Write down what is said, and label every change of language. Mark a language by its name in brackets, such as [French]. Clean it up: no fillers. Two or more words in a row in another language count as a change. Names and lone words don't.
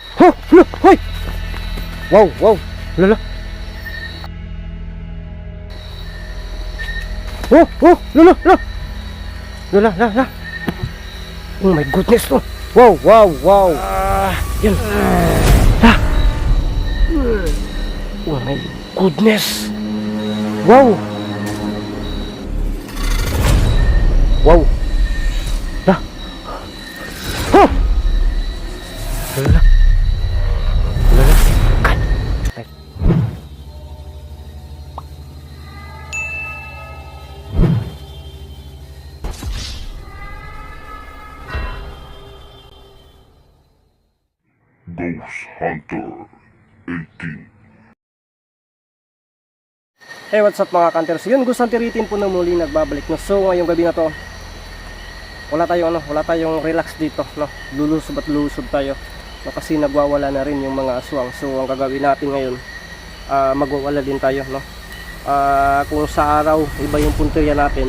[English] Ho! Lo! Hoy! Wow! Wow! Lala! Oh! Oh! Lala! Lala! Lala! Lala! Oh my goodness! Oh! Wow! Wow! Wow! Yan! Oh my goodness! Wow! Wow! Lah! Oh! Lala! Lala! Kat! Ghost Hunter 18. Hey, what's up mga Hunters? [Filipino] Yun, Ghost Hunter 18 po na muli nagbabalik. No? So, ngayong gabi na to, wala tayong relax dito, no? Lulusob at lulusob tayo. No? Kasi nagwawala na rin yung mga aswang. So, ang gagawin natin ngayon, magwawala din tayo, no? Kung sa araw, iba yung punteriya natin.